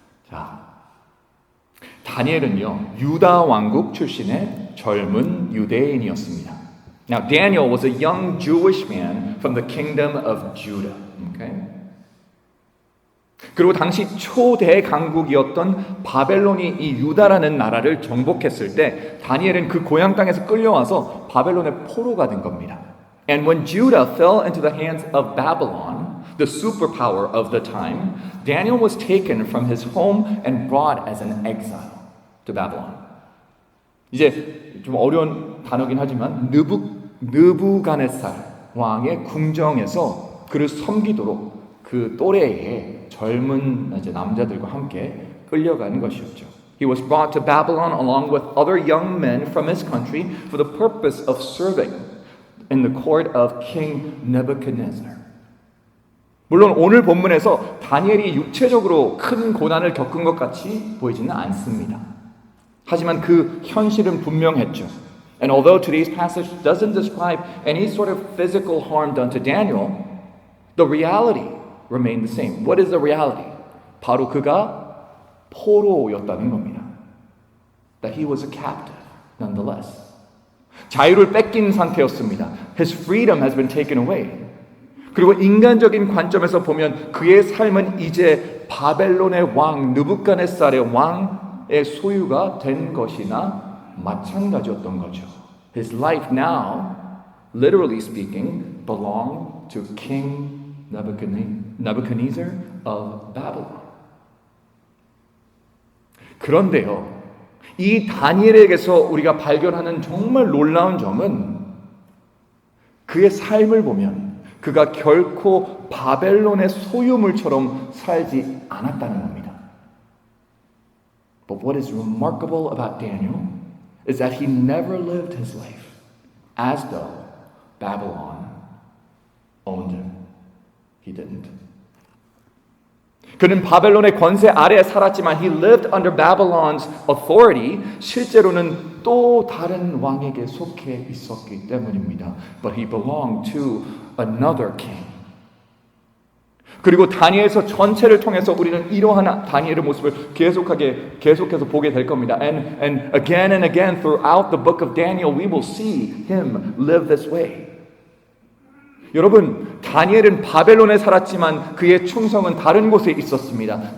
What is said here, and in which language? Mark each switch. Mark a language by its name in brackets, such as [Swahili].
[Korean] 자, 다니엘은요, 유다 왕국 출신의 젊은 유대인이었습니다. [English] Now, Daniel was a young Jewish man from the kingdom of Judah. Okay? [Korean] 그리고 당시 초대 강국이었던 바벨론이 이 유다라는 나라를 정복했을 때 다니엘은 그 고향 땅에서 끌려와서 바벨론의 포로가 된 겁니다. [English] And when Judah fell into the hands of Babylon, the superpower of the time, Daniel was taken from his home and brought as an exile to Babylon. [Korean] 이제 좀 어려운 단어긴 하지만 느부갓네살 왕의 궁정에서 그를 섬기도록 그 또래의 젊은 이제 남자들과 함께 끌려가는 것이었죠. [English] He was brought to Babylon along with other young men from his country for the purpose of serving in the court of King Nebuchadnezzar. [Korean] 물론 오늘 본문에서 다니엘이 육체적으로 큰 고난을 겪은 것 같이 보이지는 않습니다. 하지만 그 현실은 분명했죠. [English] And although today's passage doesn't describe any sort of physical harm done to Daniel, the reality remained the same. What is the reality? [Korean] 바로 그가 포로였다는 겁니다. [English] That he was a captive, nonetheless. [Korean] 자유를 뺏긴 상태였습니다. [English] His freedom has been taken away. [Korean] 그리고 인간적인 관점에서 보면 그의 삶은 이제 바벨론의 왕 느부갓네살의 왕의 소유가 된 것이나 마찬가지였던 거죠. [English] His life now, literally speaking, belonged to King Nebuchadnezzar of Babylon. [Korean] 그런데요, 이 다니엘에게서 우리가 발견하는 정말 놀라운 점은 그의 삶을 보면 그가 결코 바벨론의 소유물처럼 살지 않았다는 겁니다. [English] But what is remarkable about Daniel is that he never lived his life as though Babylon owned him. He didn't. [Korean] 그는 바벨론의 권세 아래에 살았지만 [English] he lived under Babylon's authority. [Korean] 실제로는 또 다른 왕에게 속해 있었기 때문입니다. [English] But he belonged to another king. [Korean] 그리고 다니엘서 전체를 통해서 우리는 이러한 다니엘의 모습을 계속해서 보게 될 겁니다. [English] And again throughout the book of Daniel we will see him live this way. [Korean] 여러분, 다니엘은 바벨론에 살았지만 그의 충성은 다른 곳에 있었습니다.